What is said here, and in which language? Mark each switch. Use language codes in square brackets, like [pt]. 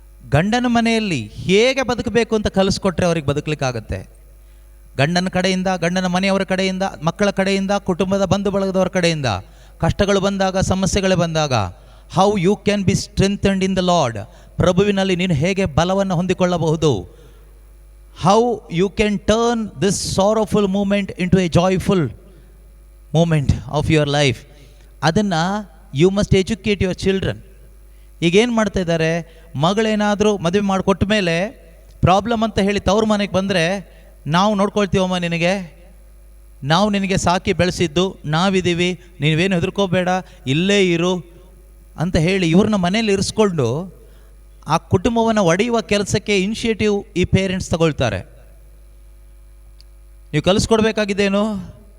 [kn] ಗಂಡನ ಮನೆಯಲ್ಲಿ ಹೇಗೆ ಬದುಕಬೇಕು ಅಂತ ಕಲಿಸ್ಕೊಟ್ರೆ ಅವ್ರಿಗೆ ಬದುಕಲಿಕ್ಕಾಗತ್ತೆ. ಗಂಡನ ಕಡೆಯಿಂದ, ಗಂಡನ ಮನೆಯವರ ಕಡೆಯಿಂದ, ಮಕ್ಕಳ ಕಡೆಯಿಂದ, ಕುಟುಂಬದ ಬಂಧು ಬಳಗದವರ ಕಡೆಯಿಂದ ಕಷ್ಟಗಳು ಬಂದಾಗ, ಸಮಸ್ಯೆಗಳು ಬಂದಾಗ, [en] How you can be strengthened in the Lord. [kn] ಪ್ರಭುವಿನಲ್ಲಿ ನೀನು ಹೇಗೆ ಬಲವನ್ನು ಹೊಂದಿಕೊಳ್ಳಬಹುದು. [en] How you can turn this sorrowful moment into a joyful moment of your life. [kn] ಅದನ್ನು [en] you must educate your children. [kn] ಈಗೇನು ಮಾಡ್ತಾ ಇದ್ದಾರೆ, ಮಗಳೇನಾದರೂ ಮದುವೆ ಮಾಡಿಕೊಟ್ಟ ಮೇಲೆ ಪ್ರಾಬ್ಲಮ್ ಅಂತ ಹೇಳಿ ತವ್ರ ಮನೆಗೆ ಬಂದರೆ, ನಾವು ನೋಡ್ಕೊಳ್ತೀವಮ್ಮ ನಿನಗೆ, ನಾವು ನಿನಗೆ ಸಾಕಿ ಬೆಳೆಸಿದ್ದು ನಾವಿದ್ದೀವಿ, ನೀವೇನು ಹೆದರ್ಕೋಬೇಡ, ಇಲ್ಲೇ ಇರು ಅಂತ ಹೇಳಿ ಇವ್ರನ್ನ ಮನೇಲಿ ಇರಿಸ್ಕೊಂಡು ಆ ಕುಟುಂಬವನ್ನು ಒಡೆಯುವ ಕೆಲಸಕ್ಕೆ ಇನಿಷಿಯೇಟಿವ್ ಈ ಪೇರೆಂಟ್ಸ್ ತಗೊಳ್ತಾರೆ. ನೀವು ಕಲಿಸ್ಕೊಡ್ಬೇಕಾಗಿದ್ದೇನು?